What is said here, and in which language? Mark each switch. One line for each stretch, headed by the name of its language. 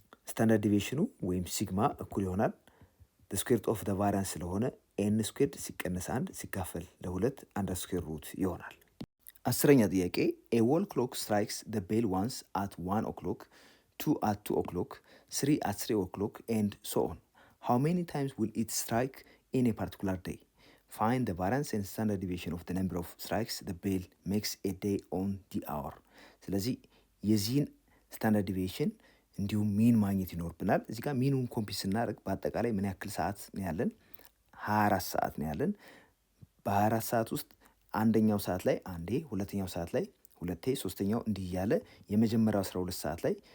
Amharic: ስታንዳርድ ዲቪዬሽኑ ወይም ሲግማ እኩል ይሆናል ስኩዌር ሩት ኦፍ ዘ ቫሪያንስ ስለሆነ ኤን ስኩዌርድ ሲቀነስ 1 ሲካፈል ለ2 አንደር ስኩዌር ሩት ይሆናል። አስረኛ ጥያቄ
English: ኤ ዎል ክሎክ ስትራይክስ ዘ ቤል ዋንስ አት 1 o'clock 2 at 2 o'clock 3 at 3 o'clock and so on. How many times will it strike in a particular day? Find the variance and standard deviation of the number of strikes the bell makes a day on the hour.
Amharic: ስለዚህ የዚህን ስታንዳርድ ዲቪዬሽን እንዲሁም ሚን ማግኘት ይኖርብናል። እዚህ ጋር ሚኑን ኮምፒት ስናደርግ በአጠቃላይ ምን ያክል ሰዓት ነው ያለን? 24 ሰዓት ነው ያለን። በ24 ሰዓት ውስጥ አንደኛው ሰዓት ላይ አንዴ፣ ሁለተኛው ሰዓት ላይ ሁለቴ፣ ሶስተኛው እንዲህ እያለ የመጀመሪያው 12 ሰዓት ላይ